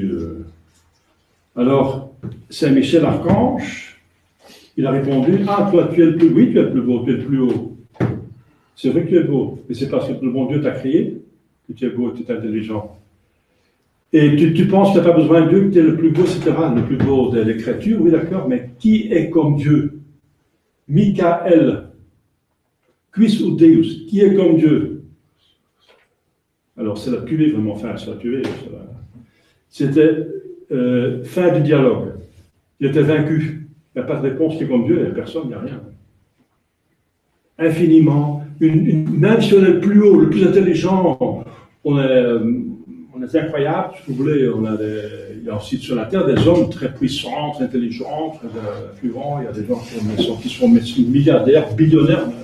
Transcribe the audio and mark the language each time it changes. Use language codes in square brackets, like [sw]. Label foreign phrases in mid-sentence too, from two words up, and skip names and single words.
[fr] Alors, Saint Michel Archange, il a répondu, ah, toi, tu es le plus, oui, tu es le plus beau, tu es le plus haut. C'est vrai que tu es beau, mais c'est parce que le bon Dieu t'a créé que tu es beau, tu es intelligent. Et tu penses que tu n'as pas besoin de Dieu, que tu es le plus beau, etc., le plus beau de l'écriture, oui, d'accord, mais qui est comme Dieu? [la] Michael, quis ut Deus, [fr] qui est comme Dieu? Alors, c'est la tuer vraiment, enfin, c'est la tuer. fin du dialogue. Il était vaincu. Il n'y a pas de réponse qui est comme Dieu, il n'y a personne, il n'y a rien. Infiniment, même si on est le plus haut, le plus intelligent, on est incroyable, si vous voulez, il y a aussi sur la terre des hommes très puissants, très intelligents, très influents, il y a des gens qui sont milliardaires, billionnaires même.